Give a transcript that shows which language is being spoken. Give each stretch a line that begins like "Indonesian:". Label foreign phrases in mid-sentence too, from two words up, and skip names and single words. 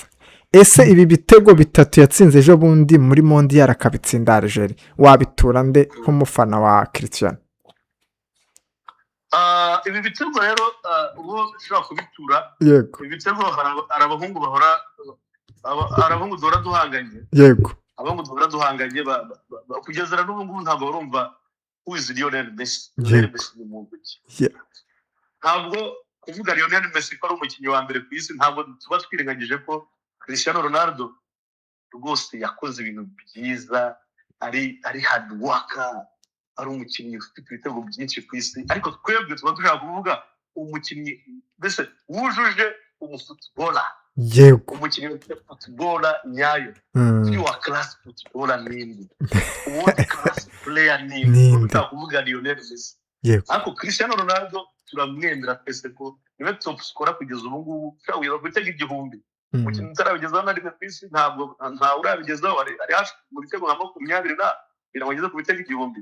Kinyarwanda: Ese ibi bitego bitatu yatsinze ejo bundi muri Mondial akabitsinda Algeria, wabitura nde nk'umufana wa Cristiano? Ibi bitego rero uwo ushobora kubitura, yego ibi bitego hari abahungu bahora, abahungu duhora duhanganye, yego abahungu duhora duhanganye kugeza n'ubu ngubu ntabwo barumva
English: who is Lionel Messi.
Kinyarwanda: Yego. Messi ni muntu ki? Yeah. Ntabwo kuvuga Lionel Messi ko ari umukinnyi wa mbere ku isi, ntabwo tuba twirengagije ko Cristiano Ronaldo rwose yakoze ibintu byiza, ari
English: hard worker,
Kinyarwanda: ari umukinnyi ufite ibitego byinshi ku isi, ariko twebwe tuba dushaka kuvuga umukinnyi mbese wujuje umufootballer. yego Umukinnyi ufite footballer nyayo, wa
English: class footballer
Kinyarwanda: ninde,
English: world class player
Kinyarwanda: ninde, tuba kuvuga Lionel Messi. yego Ariko Cristiano Ronaldo turamwemera twese ko niwe
English: top scorer
Kinyarwanda: kugeza ubu ngubu, ushobora gutega igihumbi. Umukinnyi utarabigezaho na rimwe ku isi, nta urabigezaho, ari hafi mu bitego nka 20 na kugira ngo ageze ku bitego igihumbi.